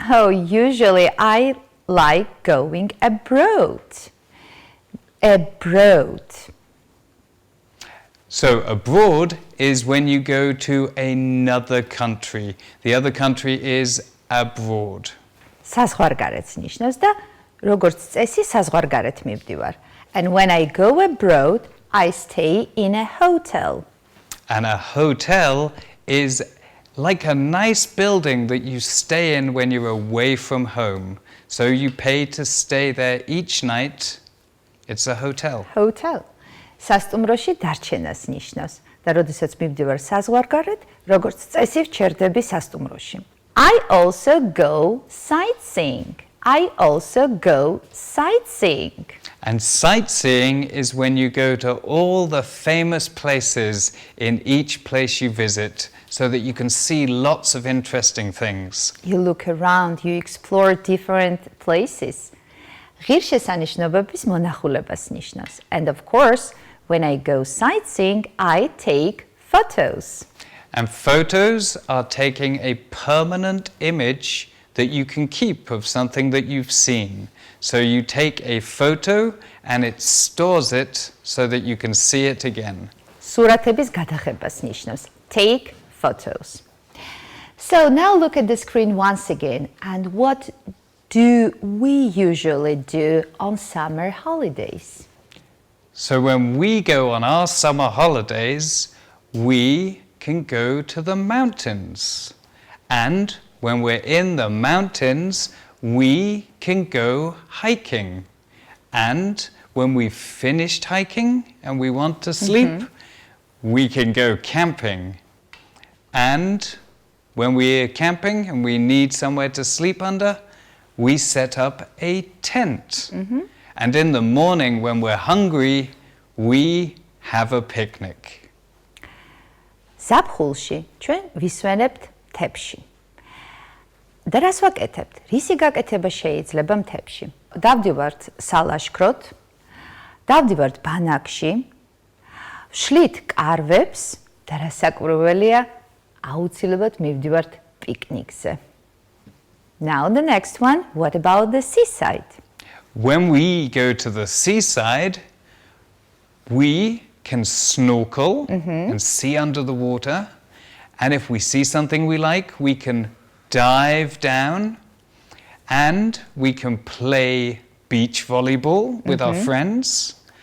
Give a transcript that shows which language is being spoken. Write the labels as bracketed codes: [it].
[en] Oh, usually I like going abroad. Abroad. So abroad is when you go to another country. The other country is abroad. [ka] საზღვარგარეთს ნიშნავს და როგორც წესი საზღვარგარეთ მივდივარ. [en] And when I go abroad, I stay in a hotel. And a hotel is like a nice building that you stay in when you're away from home. So you pay to stay there each night. It's a hotel. Hotel. [ka] სასტუმროში დარჩენას ნიშნავს და როდესაც მივდივარ საზღვარგარეთ, როგორც წესი ვჩერდები სასტუმროში. [en] I also go sightseeing. I also go sightseeing. And sightseeing is when you go to all the famous places in each place you visit. so that you can see lots of interesting things. You look around, you explore different places. [ka] ღირსშესანიშნობების მონახულებას ნიშნავს. [en] And of course, when I go sightseeing, I take photos. And photos are taking a permanent image that you can keep of something that you've seen. So you take a photo and it stores it so that you can see it again. [ka] სურათების გადაღებას ნიშნავს. [en] Take photos. So now look at the screen once again. And what do we usually do on summer holidays? So when we go on our summer holidays, we can go to the mountains. And when we're in the mountains, we can go hiking. And when we've finished hiking and we want to sleep, we can go camping. And when we're camping and we need somewhere to sleep under, we set up a tent. And in the morning when we're hungry, we have a picnic. [ka] ზაფხულში ჩვენ ვისვენებთ მთებში. და რას ვაკეთებთ? რისი გაკეთება შეიძლება მთებში? დავდივართ სალაშქროდ, დავდივართ ბანაკში, ვშლით კარვებს და რასაკვირველია, აუცილებლად მივდივართ პიკნიკზე. [en] Now the next one, what about the seaside? When we go to the seaside, we can snorkel and see under the water. And if we see something we like, we can dive down and we can play beach volleyball with our friends.